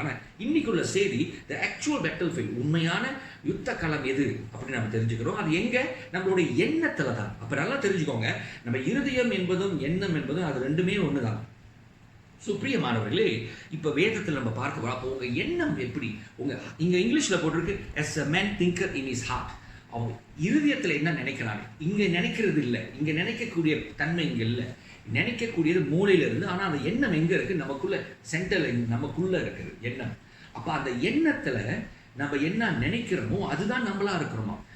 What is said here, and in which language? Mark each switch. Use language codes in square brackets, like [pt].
[ta] ஆனால் இன்னைக்குள்ள செய்தி [en] the actual battle field, [ta] உண்மையான யுத்த களம் எது அப்படின்னு நம்ம தெரிஞ்சுக்கிறோம். அது எங்கே? நம்மளுடைய எண்ணத்தில் தான். அப்போ நல்லா தெரிஞ்சுக்கோங்க, நம்ம இருதயம் என்பதும் எண்ணம் என்பதும் அது ரெண்டுமே ஒன்று தான். ஸோ பிரியமானவர்களே, இப்போ வேதத்தில் நம்ம பார்க்க வர, அப்போ உங்கள் எண்ணம் எப்படி? இங்கே இங்கிலீஷில் போட்டிருக்கு [en] as a man thinker in his heart. [ta] அவங்க இருதயத்தில் என்ன நினைக்கிறாங்க, இங்கே நினைக்கிறது இல்லை, இங்கே நினைக்கக்கூடிய தன்மை இங்கே இல்லை. நினைக்கக்கூடியது மூளையில இருந்து. ஆனால் அந்த எண்ணம் எங்கே இருக்குது? நமக்குள்ள சென்டரில் நமக்குள்ளே இருக்குது எண்ணம். அப்போ அந்த எண்ணத்தில் நம்ம என்ன நினைக்கிறோமோ அதுதான் நம்மளா இருக்கிறோமா.